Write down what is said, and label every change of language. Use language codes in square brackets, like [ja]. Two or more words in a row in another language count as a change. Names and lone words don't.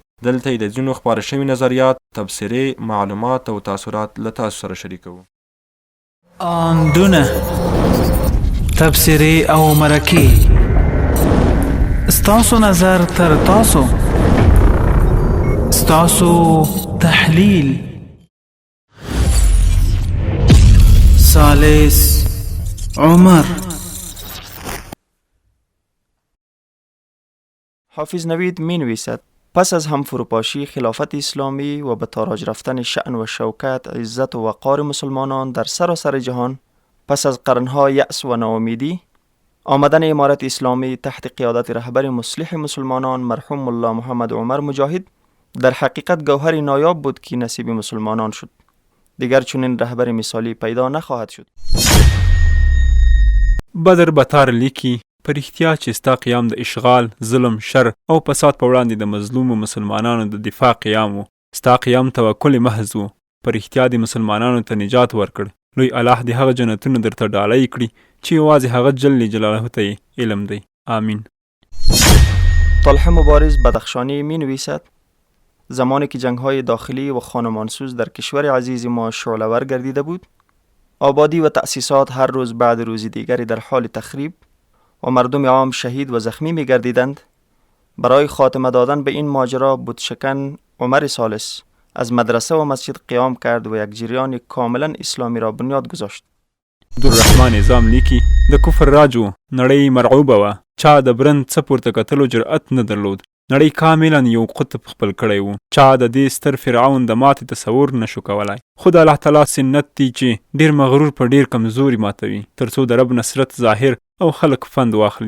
[ps] دلته یې د ځینو خپاره شوي نظریات، تبصرې، معلومات او تاثرات له تاسو سره شریکوو. آندونه تبصرې او مرکې ستاسو نظر تر تاسو، ستاسو تحلیل. ثالث عمر. [fa] حافظ نوید می نویسد پس از هم فروپاشی خلافت اسلامی و به تاراج رفتن شأن و شوکت، عزت و وقار مسلمانان در سراسر جهان، پس از قرنها یأس و ناامیدی، آمدن امارت اسلامی تحت قیادت رهبر مصلح مسلمانان مرحوم ملا محمد عمر مجاهد در حقیقت گوهر نایاب بود که نصیب مسلمانان شد. دیگر چنین رهبر مثالی پیدا نخواهد شد. [ps] بدر بطار لیکي پر احتیا چې ستا قیام د اشغال، ظلم، شر او فساد په وړاندې د مظلومو مسلمانانو د دفاع قیام و. ستا قیام توکل محض و. پر احتیا د مسلمانانو ته نجات ورکړ. لوی الله دې هغه جنتونه درته ډالۍ کړي چې یوازې هغه [ar] جل جلاله [ps] ته علم دی. آمین. [fa] طلحه مبارز بدخشانی می نویسد زمانی که جنگ‌های داخلی و خانمانسوز در کشور عزیز ما شعله‌ور گردیده بود، آبادی و تأسیسات هر روز بعد روز دیگری در حال تخریب و مردم عام شهید و زخمی می گردیدند، برای خاتمه دادن به این ماجرا بتشکن عمر ثالث از مدرسه و مسجد قیام کرد و یک جریان کاملا اسلامی را بنیاد گذاشت. [ps] عبدالرحمن نظام لیکي د کفر راجو نړۍ مرعوبه وه، چا د برند څه پورته کتلو جرأت نه درلود. نړۍ کاملا یو قطب خپل کړی و، چا د دې ستر فرعون د ماتې تصور نشو کولای. خو د الله تعالی سنت دی چې ډیر مغرور په ډیر کمزوري ماتوي ترڅو د رب نصرت ظاهر او خلق فند واخلي.